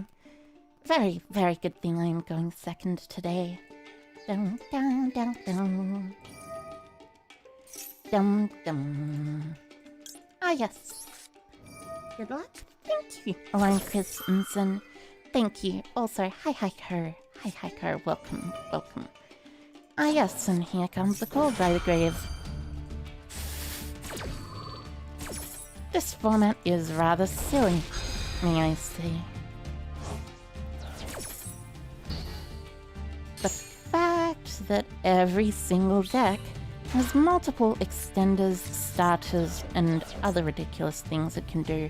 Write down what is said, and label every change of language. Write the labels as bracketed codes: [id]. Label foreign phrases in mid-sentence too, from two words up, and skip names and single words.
[en] Very, very good thing I am going second today. Dum dum dum dum. Dum dum. Ah, yes. Good luck. Thank you, Alarm Christensen. Thank you. Also, hi-hi-ko. Hi-hi-ko. Welcome, welcome. Ah, yes, and here comes the call by the grave. This format is rather silly, may I say. The fact that every single deck has multiple extenders, starters, and other ridiculous things it can do.